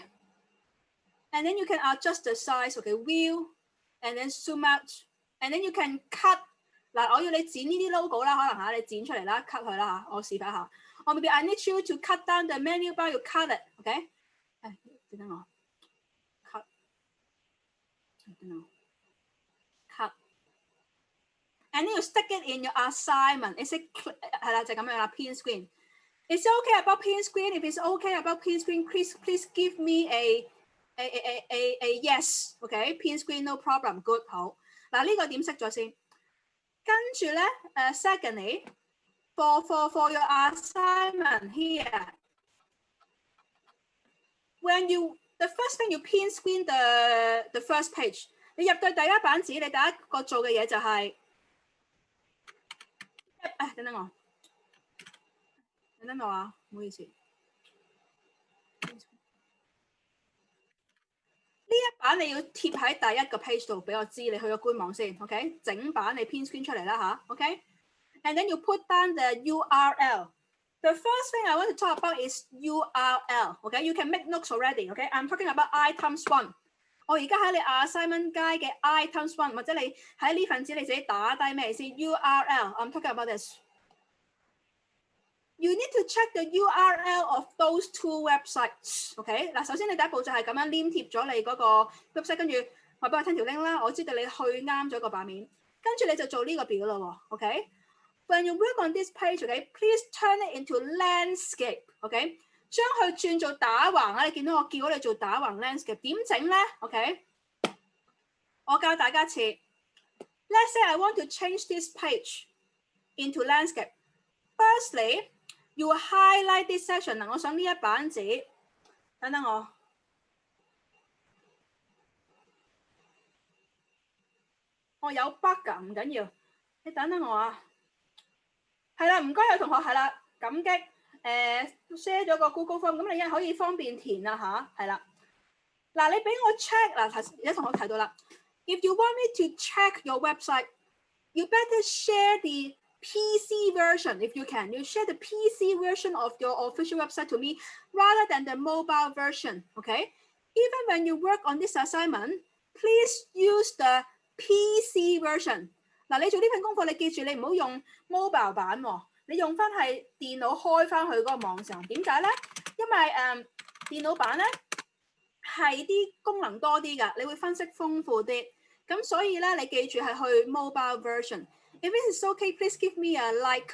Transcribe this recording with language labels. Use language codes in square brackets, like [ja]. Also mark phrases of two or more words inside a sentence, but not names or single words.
[en] And then you can adjust the size, okay? View, and then zoom out, and then you can cut. [yue] 嗱，我要你剪呢啲 logo 啦，可能嚇你剪出嚟啦 ，cut 佢啦嚇，我示範下。 [en] 我 maybe I need you to cut down the menu bar, you cut it, okay? [yue] 等我 cut， 等我 cut。 [en] And then you stick it in your assignment. Is it [yue] 係啦，就咁樣啦 ， [en] pin screen. It's okay about pin screen. If it's okay about pin screen, please give me a yes. Okay, pin screen no problem. [yue] Good 好。嗱呢個點識咗先？跟住咧 [en] secondly, for your assignment here, when the first thing you pin screen the first page. [yue] 你入到第一版紙，你第一個做嘅嘢就係。等等我啊，唔好意思。呢一版你要貼喺第一個 page 度俾我知，你去咗官網先 ，OK？整版你 [en] pin screen [yue] 出嚟啦吓 ， [en] OK？And then you put down the URL. The first thing I want to talk about is URL. OK? You can make notes already. OK? I'm talking about items one. [yue] 我而家喺你 assignment 街嘅 [en] items one， [yue] 或者你喺呢份紙你自己打低咩先 ？URL. [en] I'm talking about this. You need to check the URL of those two websites. [yue] OK 嗱，首先你第一步就係咁樣黏貼咗你嗰個 website， 跟住話俾我聽條 link 啦，我知道你去啱咗個版面，跟住你就做呢個表咯。OK。 [en] When you work on this page, OK, please turn it into landscape. [yue] OK， 將佢轉做打橫啊！你見到我叫你做打橫 landscape， 點整咧 ？OK， 我教大家一次。 [en] Let's say I want to change this page into landscape. Firstly, you highlight this section [yue] 嗱，我想呢一版紙，等等我有 bug 㗎，唔緊要，你等等我啊。係啦，唔該有同學係啦，感激share 咗個 Google Form， 咁你可以方便填啦吓，係啦。嗱，你俾我 check 嗱，有同學提到啦。 [en] If you want me to check your website, you better share the PC version if you can. You share the PC version of your official website to me rather than the mobile version. Okay? Even when you work on this assignment, please use the PC version. [yue] 嗱，你做呢份功課，你記住你唔好用 mobile 版喎，你用翻係電腦開翻去嗰個網上。點解咧？因為電腦版咧係啲功能多啲㗎，你會分析豐富啲。咁所以咧，你記住係去 [en] mobile version。 If it is okay, please give me a like.